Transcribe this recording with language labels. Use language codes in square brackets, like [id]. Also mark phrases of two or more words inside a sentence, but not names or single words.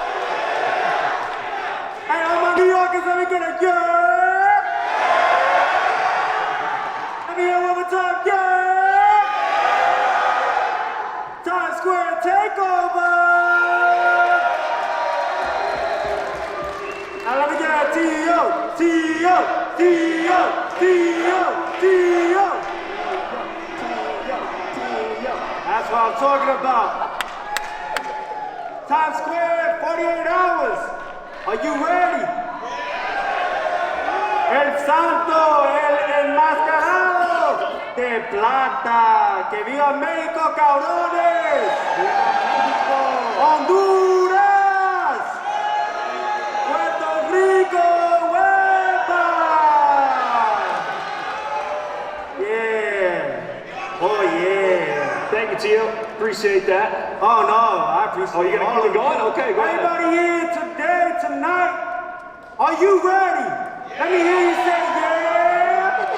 [en] Hey, all my New Yorkers, let me get a yeah! Let me hear one more time, yeah! Times Square takeover! Now let me get a T.O., T.O., T.O., T.O., T.O. That's what I'm talking about. Times Square, 48 hours. Are you ready? [es] El Santo, el enmascarado de plata. Que viva México, cabrones. [en] Honduras. Puerto Rico, huepa. Yeah. Oh yeah. Thank you, Tio. Appreciate that. Oh no, I appreciate it. Oh, you're gonna keep it going? Okay, go ahead. Everybody here today, tonight, are you ready? Let me hear you say yeah.